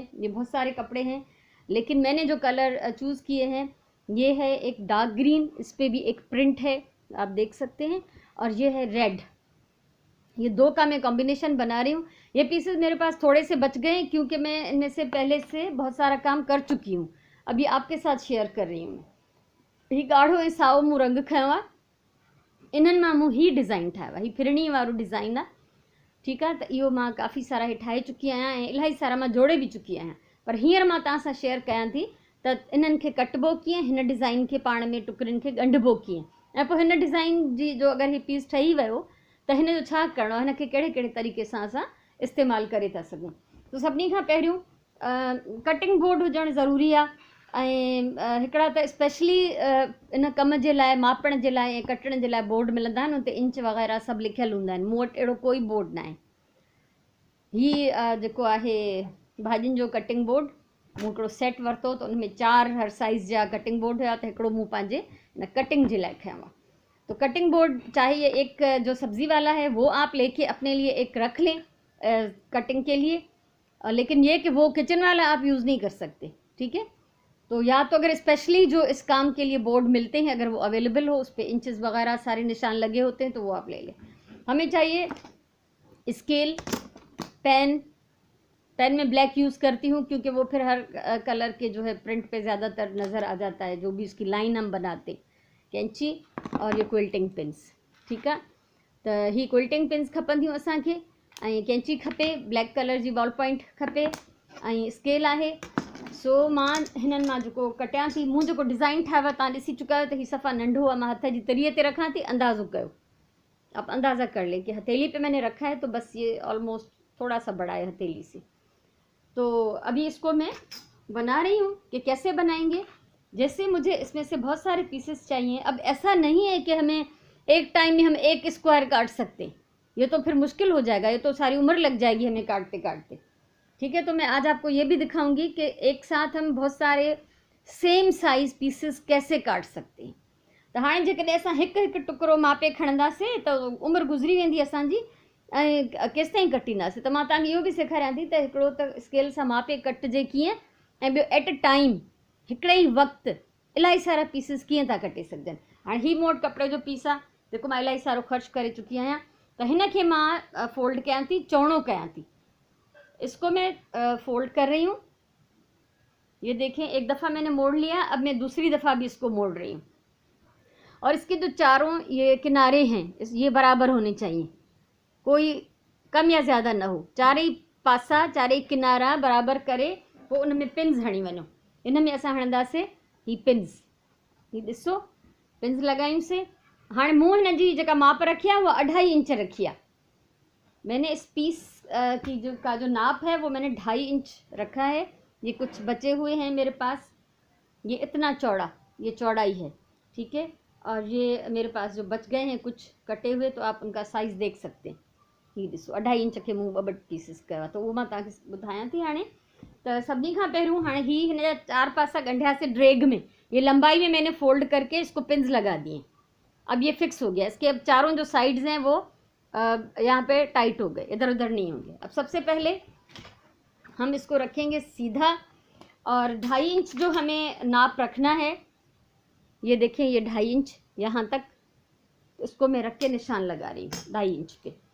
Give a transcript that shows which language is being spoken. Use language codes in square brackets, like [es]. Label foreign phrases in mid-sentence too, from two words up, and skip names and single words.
[hi] ये बहुत सारे कपड़े हैं, लेकिन मैंने जो [en] colour choose [hi] किए हैं ये है एक [en] dark green, [hi] इस पर भी एक प्रिंट है आप देख सकते हैं, और ये है रेड। ये दो का मैं कॉम्बिनेशन बना रही हूँ। ये पीसेस मेरे पास थोड़े से बच गए क्योंकि मैं इनमें से पहले से बहुत सारा काम कर चुकी हूँ, अभी आपके साथ शेयर कर रही हूँ। [sd] ही गाढ़ो ऐं साओ मूं रंग खयों आहे, इन्हनि मां मूं ही डिज़ाइन ठाहियो आहे, ही फिरणी वारो डिज़ाइन आहे। ठीक है, तो इहो मां काफ़ी सारा हे ठाहे चुकी आहियां ऐं इलाही सारा मां जोड़े भी चुकी आहियां। पर हींअर मां तव्हां सां शेयर कयां थी त इन्हनि खे कटबो कीअं, हिन डिज़ाइन खे पाण में टुकड़नि खे ॻंढिबो कीअं, ऐं पोइ हिन डिज़ाइन जी जो अगरि ही पीस ठही वियो त हिन जो छा करिणो आहे, हिन खे कहिड़े कहिड़े तरीक़े सां असां इस्तेमालु करे था सघूं। तो सभिनी खां पहिरियों [en] cutting board [sd] हुजणु ज़रूरी आहे। ऐं हिकिड़ा त स्पेशली इन कम जे लाइ, मापण जे लाइ ऐं कटण जे लाइ बोर्ड मिलंदा आहिनि, उते इंच वग़ैरह सभु लिखियलु हूंदा आहिनि। मूं वटि अहिड़ो कोई बोर्ड न आहे। ही जेको आहे भाॼियुनि जो [en] cutting board, [sd] मूं हिकिड़ो सेट वरितो त उनमें 4 हर साइज़ जा [en] cutting board [sd] हुया, त हिकिड़ो मूं पंहिंजे इन कटिंग जे लाइ खयों आहे। [hi] तो [en] cutting board [hi] चाहे ये एक जो सब्ज़ी वाला है वो आप लेके अपने लिए एक रख लें कटिंग के लिए, लेकिन ये कि वो किचन वाला आप यूज़ नहीं कर सकते। ठीक है, तो या तो अगर स्पेशली जो इस काम के लिए बोर्ड मिलते हैं अगर वो अवेलेबल हो, उस पर इंचेस वगैरह सारे निशान लगे होते हैं, तो वो आप ले लें। हमें चाहिए स्केल, पेन में ब्लैक यूज़ करती हूँ क्योंकि वो फिर हर कलर के जो है प्रिंट पे ज़्यादातर नज़र आ जाता है, जो भी उसकी लाइन हम बनाते। कैंची और ये [en] quilting pins. [sd] ठीक है, तो ही [en] quilting pins [sd] खपंदियूं असांखे, ऐं कैंची खपे, [en] black colour [sd] जी [en] ball point [sd] खपे, ऐं स्केल आहे। सो मां हिननि मां जेको कटियां थी, मूं जेको डिज़ाइन ठाहियो आहे तव्हां ॾिसी चुका आहियो त हीउ सफ़ा नंढो आहे। मां हथ जी तरीअ ते रखां थी, अंदाज़ो कयो, [hi] आप अंदाज़ा कर लें कि हथेली पे मैंने रखा है तो बस ये ऑलमोस्ट थोड़ा सा बड़ा है हथेली से। तो अभी इसको मैं बना रही हूँ कि कैसे बनाएंगे। जैसे मुझे इसमें से बहुत सारे पीसेस चाहिए। अब ऐसा नहीं है कि हमें एक टाइम में हम एक स्क्वायर काट सकते हैं, ये तो फिर मुश्किल हो जाएगा, ये तो सारी उम्र लग जाएगी हमें काटते काटते। ठीक है, तो मैं आज आपको ये भी दिखाऊंगी कि एक साथ हम बहुत सारे [en] same size pieces [hi] कैसे काट सकते हैं। [sd] तो हाँ जेकॾहिं असां हिकु हिकु टुकड़ो मापे खणंदासीं त उमिरि गुज़री वेंदी असांजी, ऐं केसि ताईं कटींदासीं। त मां तव्हांखे इहो बि सेखारियां थी त हिकिड़ो त स्केल सां मापे कटिजे कीअं, ऐं ॿियो [en] at a time [sd] हिकिड़े ई वक़्तु इलाही सारा पीसिस कीअं था कटे सघजनि। हाणे ही मूं वटि कपिड़े जो पीस आहे जेको मां इलाही सारो ख़र्चु करे चुकी आहियां, त हिन खे मां फोल्ड कयां थी, चौड़ो कयां थी। [hi] इसको मैं फोल्ड कर रही हूँ। ये देखें, एक दफ़ा मैंने मोड़ लिया, अब मैं दूसरी दफ़ा भी इसको मोड़ रही हूँ। और इसके जो चारों ये किनारे हैं ये बराबर होने चाहिए, कोई कम या ज़्यादा न हो। [sd] चारई पासा, चारई किनारा बराबर करे पोइ उन में पिन्स हणी वञो। इन में असां हणंदासीं ही पिन्स। ही ॾिसो, पिन्स लॻायूंसीं। हाणे मूं हिन जी जेका माप रखी आहे [hi] वो 2.5 इंच रखी है। मैंने इस पीस की जो नाप है वो मैंने 2.5 इंच रखा है। ये कुछ बचे हुए हैं मेरे पास, ये इतना चौड़ा, ये चौड़ाई है। ठीक है, और ये मेरे पास जो बच गए हैं कुछ कटे हुए, तो आप उनका साइज़ देख सकते हैं। [sd] ही ॾिसो, 2.5 इंच के मूं 2 पीसिस कयो आहे, तो वो मां तव्हांखे ॿुधायां थी। हाणे त सभिनी खां पहिरियों हाणे ही हिन जा 4 पासा ॻंढियासीं ड्रैग में, [hi] ये लंबाई में मैंने फोल्ड करके इसको पिन्स लगा दिए। अब ये फिक्स हो गया। इसके अब चारों जो साइड्स हैं वो यहाँ पे टाइट हो गए, इधर उधर नहीं होंगे। अब सबसे पहले हम इसको रखेंगे सीधा, और 2.5 इंच जो हमें नाप रखना है, ये देखें ये 2.5 इंच यहाँ तक, इसको मैं रख के निशान लगा रही हूँ 2.5 इंच के।